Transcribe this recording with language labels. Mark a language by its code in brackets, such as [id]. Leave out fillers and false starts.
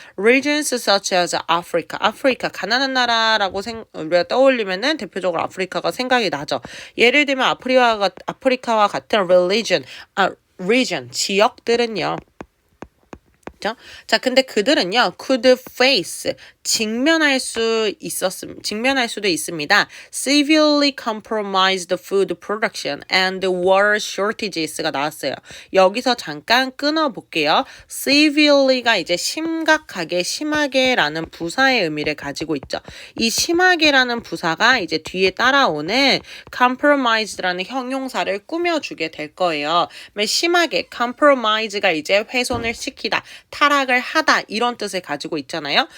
[en] Regions such as Africa, [ko] 아프리카, 가난한 나라라고 우리가 떠올리면은 대표적으로 아프리카가 생각이 나죠. 예를 들면 아프리카와 같은 region, 지역들은요. 자, 근데 그들은요, [en] could face, [ko] 직면할 수도 있습니다. [en] severely compromised food production and water shortages가 [ko] 나왔어요. 여기서 잠깐 끊어볼게요. severely가 이제 심각하게, 심하게라는 부사의 의미를 가지고 있죠. 이 심하게라는 부사가 이제 뒤에 따라오는 compromised라는 형용사를 꾸며주게 될 거예요. 심하게, compromise가 이제 훼손을 시키다, 타락을 하다 이런 뜻을 가지고 있잖아요.